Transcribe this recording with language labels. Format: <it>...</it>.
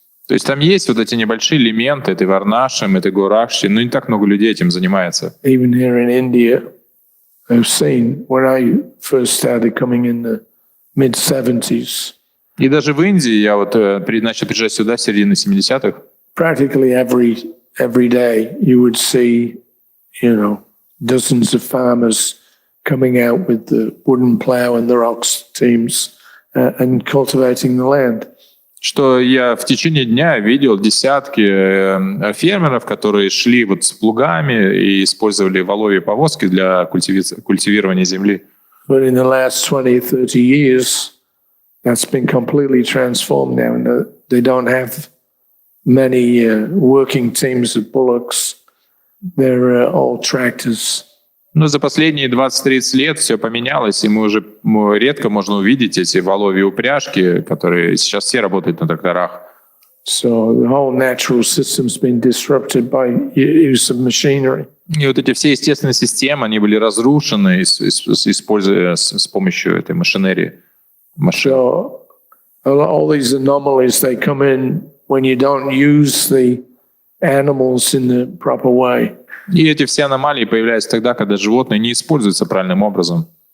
<ru>То есть там есть вот эти небольшие элементы, этой варнашем, этой гуракши, но не так много людей этим занимается.</ru> <en>Even here in India, I've seen when I first started coming in the mid-70s,</en> <ru>И даже в Индии я вот начал приезжать сюда с середины 70-х.</ru> <en>practically every day you would see, dozens of farmers coming out with the wooden plow and their ox teams and cultivating the land.</en> <ru>Что я в течение дня видел десятки фермеров, которые шли вот с плугами и использовали воловьи повозки для культивирования земли.</ru> <en>But in the last 20 or 30 years, that's been completely transformed now. And they don't have many working teams of bullocks. They're all tractors.</en> <ru>Но за последние 20-30 лет все поменялось, и мы редко можно увидеть эти воловьи упряжки, которые сейчас все работают на тракторах.</ru> <en>So the whole natural system's been disrupted by use of machinery.</en> <ru>И вот эти все естественные системы, они были разрушены, используя с помощью этой машинерии.</ru> <en>So all these anomalies, they come in when you don't use the animals in the proper way.</en> <ru>И эти все аномалии появляются тогда, когда животные не используются правильным образом.</ru>